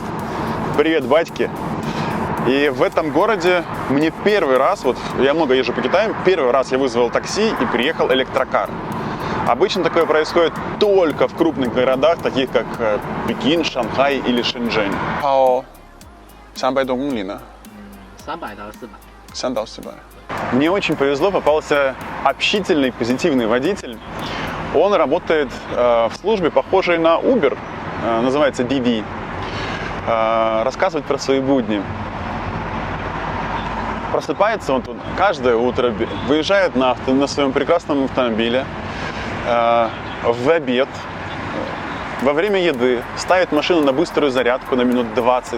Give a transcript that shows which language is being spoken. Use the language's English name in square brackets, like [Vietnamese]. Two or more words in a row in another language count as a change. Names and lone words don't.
[Russian] Привет, батьки! И в этом городе мне первый раз, вот я много езжу по Китаю, первый раз я вызвал такси и приехал электрокар. Обычно такое происходит только в крупных городах, таких как Пекин, Шанхай или Шэньчжэнь. [Chinese] 300 多公里呢? 300到400. 300到400. [Russian] Мне очень повезло, попался общительный, позитивный водитель. Он работает в службе, похожей на Uber, называется DD. Рассказывает про свои будни. Просыпается он тут каждое утро, выезжает на своем прекрасном автомобиле, в обед, во время еды, ставит машину на быструю зарядку на минут 20.